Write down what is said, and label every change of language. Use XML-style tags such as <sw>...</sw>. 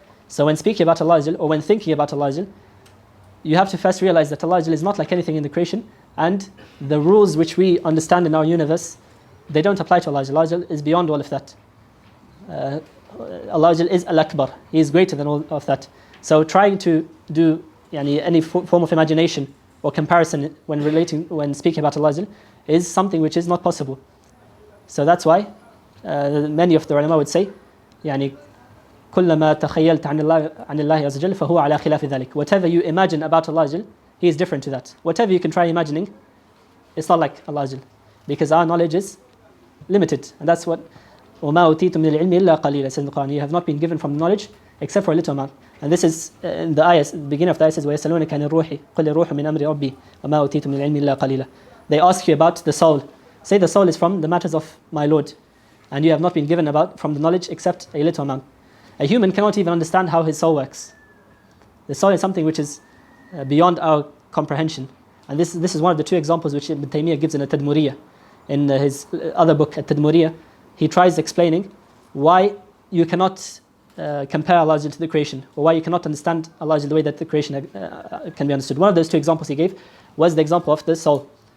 <en>So when speaking about Allah Azza Jal, or when thinking about Allah Azza Jal, you have to first realize that Allah Azza Jal is not like anything in the creation, and the rules which we understand in our universe, they don't apply to Allah Azza Jal. Allah Azza Jal is beyond all of that. Allah Azza Jal is Al-Akbar. He is greater than all of that. So trying to do any form of imagination or comparison when speaking about Allah Azza Jal is something which is not possible. So that's why many of the ulama would say,</en> <ar>كلما تخيلت عن الله عز وجل فهو على خلاف ذلك.</ar> <en>Whatever you imagine about Allah Azza Jal, He is different to that. Whatever you can try imagining, it's not like Allah Azza Jal, because our knowledge is limited, and that's what</en> <ar>وما أوتيتم من العلم إلا قليلا</ar> <en>says in the Quran. You have not been given from knowledge except for a little amount. And this is in the ayah, the beginning of the ayah says</en> <ar>ويسألونك عن الروح قل الروح من أمر ربي وما أوتيتم من العلم إلا قليلا.</ar> <en>They ask you about the soul. Say the soul is from the matters of my Lord, and you have not been given from the knowledge except a little amount. A human cannot even understand how his soul works. The soul is something which is beyond our comprehension. And this is one of the two examples which Ibn Taymiyyah gives in At-Tadmuriyah. In his other book, At-Tadmuriyah, he tries explaining why you cannot compare Allah to the creation, or why you cannot understand Allah the way that the creation can be understood. One of those two examples he gave was the example of the soul.</en>